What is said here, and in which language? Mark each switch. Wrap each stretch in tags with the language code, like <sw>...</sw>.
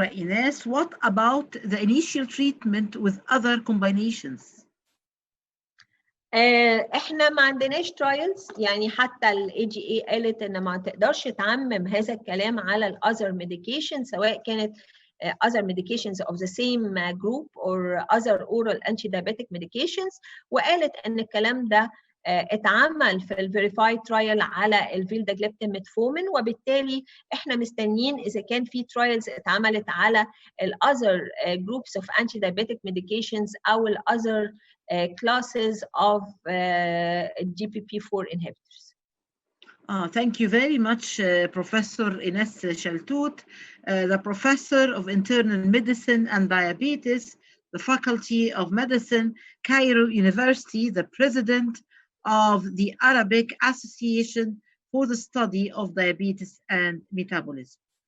<en>Ines, what about the initial treatment with other combinations?</en> <ar>احنا ما عندناش ترايلز، يعني حتى الاي جي اي قالت ان ما تقدرش تعمم هذا الكلام على الاذر ميديكيشن، سواء كانت</ar> <en>other medications of the same group or other oral anti-diabetic medications.</en> <ar>وقالت ان الكلام ده اتعمل في الفيريفايد ترايل على الفيلداجليبتين ميتفورمين، وبالتالي احنا مستنيين اذا كان في ترايلز اتعملت على الاذر</ar> <en>groups of anti-diabetic medications</en> <ar>او الاذر</ar> <en>classes of GPP4 inhibitors. Thank you very much, Professor Ines Shaltut, the Professor of Internal Medicine and Diabetes, the Faculty of Medicine, Cairo University, the President of the Arabic Association for the Study of Diabetes and Metabolism.</en>